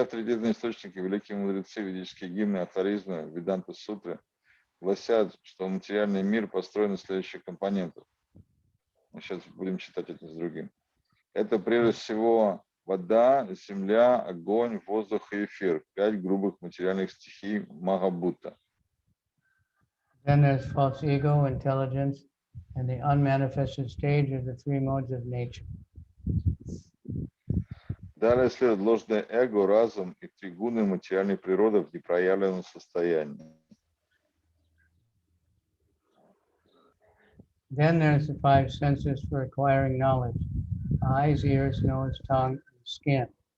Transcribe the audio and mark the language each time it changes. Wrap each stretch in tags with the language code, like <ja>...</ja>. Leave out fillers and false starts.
<ru>авторитетные источники, великие мудрецы, ведические гимны, афоризмы, Веданта Сутры гласят, что материальный мир построен из следующих компонентов. Мы сейчас будем читать это с другим. Это прежде всего вода, земля, огонь, воздух и эфир. 5 грубых материальных стихий Махабхута.</ru> <en>Then there's false ego, intelligence, and the unmanifested stage of the 3 modes of nature.</en> <ru>Далее следует ложное эго, разум и 3 гуны материальной природы в непроявленном состоянии.</ru> <en>Then there's the 5 senses for acquiring knowledge: eyes, ears, nose, tongue, and skin.</en>